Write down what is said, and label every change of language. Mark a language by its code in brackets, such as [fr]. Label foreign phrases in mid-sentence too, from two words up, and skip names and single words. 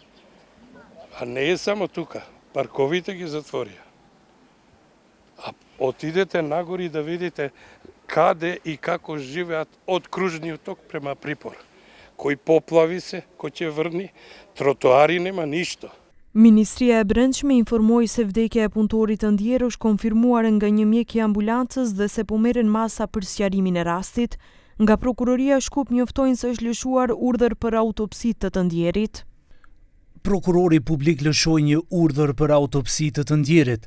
[mk] А не е само тука, парковите ги затворија. А отидете нагори да видите каде и како живеат од кружниот ток према Припор. Кој поплави се, кој ќе врни, тротоари нема ништо. [sq] Ministria e Brendshme informoi se vdekja e punëtorit të ndjerë është konfirmuar nga një mjek i ambulancës dhe se po merren masa për sqarimin e rastit. Nga prokuroria e Shkup njoftojnë se është lëshuar urdhër për autopsi të të ndjerit. Prokurori publik lëshoi një urdhër për autopsi të të ndjerit.